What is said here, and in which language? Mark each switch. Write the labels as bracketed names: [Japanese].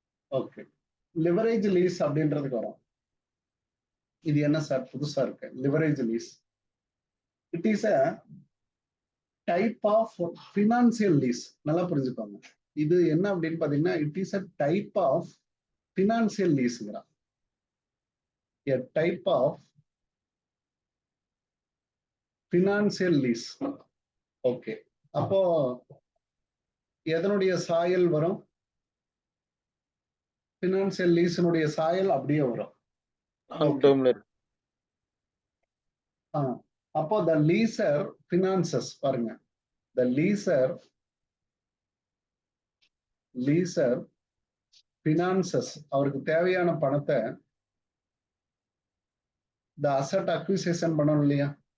[Tamil] Okay, leverage lease அப்படின்றதுக்கு வரும். இது என்ன சார் புதுசா இருக்கு? [English] Leverage lease it is a type of financial lease. [Tamil] நல்லா புரிஞ்சுக்கோங்க. இது என்ன அப்படின்னு பாத்தீங்கன்னா [English] It is a type of financial லீஸ்ங்கிறா. a type of financial lease. [Tamil] Okay, அப்போ எதனுடைய சாயல் வரும்? பினான்சியல் லீஸினுடைய சாயல் அப்படியே வரும். [English] அப்போ the leaser finances பாருங்க. the leaser finances [Tamil] அவருக்கு தேவையான பணத்தை இந்த அசெட் அக்விசிஷன் பண்ணணும் இல்லையா?